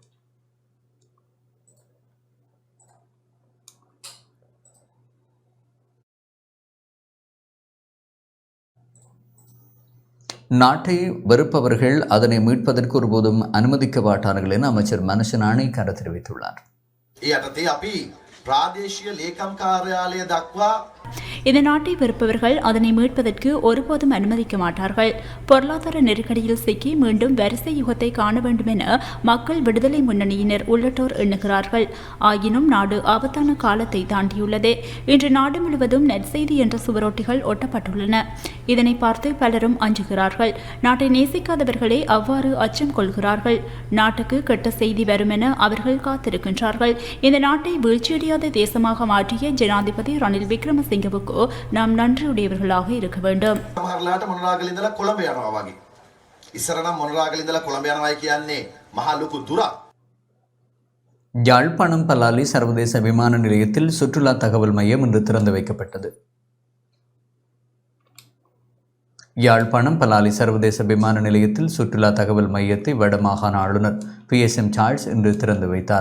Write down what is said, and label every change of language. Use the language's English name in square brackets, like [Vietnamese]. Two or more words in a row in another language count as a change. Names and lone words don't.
[Tamil] நாட்டை வெறுப்பவர்கள் அதனை மீட்பதற்கு ஒருபோதும் அனுமதிக்க மாட்டார்கள் என அமைச்சர் மனுஷ நாணயக்கார தெரிவித்துள்ளார். [Sinhala] ඒ යටතේ අපි ප්‍රාදේශීය ලේකම් කාර්යාලය දක්වා [Tamil] இந்த நாட்டை வெறுப்பவர்கள் அதனை மீட்பதற்கு ஒருபோதும் அனுமதிக்க மாட்டார்கள். பொருளாதார நெருக்கடியில் சிக்கி மீண்டும் வரிசை யுகத்தை காண வேண்டும் என மக்கள் விடுதலை முன்னணியினர் உள்ளிட்டோர் எண்ணுகிறார்கள். ஆயினும் நாடு ஆபத்தான காலத்தை தாண்டியுள்ளது. இன்று நாடு முழுவதும் நெற்செய்தி என்ற சுவரொட்டிகள் ஒட்டப்பட்டுள்ளன. இதனை பார்த்து பலரும் அஞ்சுகிறார்கள். நாட்டை நேசிக்காதவர்களே அவ்வாறு அச்சம் கொள்கிறார்கள். நாட்டுக்கு கெட்ட செய்தி வரும் என அவர்கள் காத்திருக்கின்றார்கள். இந்த நாட்டை வீழ்ச்சியடையாத தேசமாக மாற்றிய ஜனாதிபதி ரணில் விக்ரமசிங்க நாம் நன்றியுடையவர்களாக இருக்க வேண்டும். [Sinhala] සමහරලාට මොනරාගල ඉඳලා කොළඹ යනවා වගේ. ඉස්සර නම් මොනරාගල ඉඳලා කොළඹ යනවායි කියන්නේ මහා ලොකු දුරක්. [Tamil] யாழ்ப்பாணம் பலாலி சர்வதேச விமான நிலையத்தில் சுற்றுலா தகவல் மையம் இன்று திறந்து வைக்கப்பட்டது. யாழ்ப்பாணம் பலாலி சர்வதேச விமான நிலையத்தில் சுற்றுலா தகவல் மையத்தை வடமாகாண ஆளுநர் PSM சார்ல்ஸ் இன்று திறந்து வைத்தார்.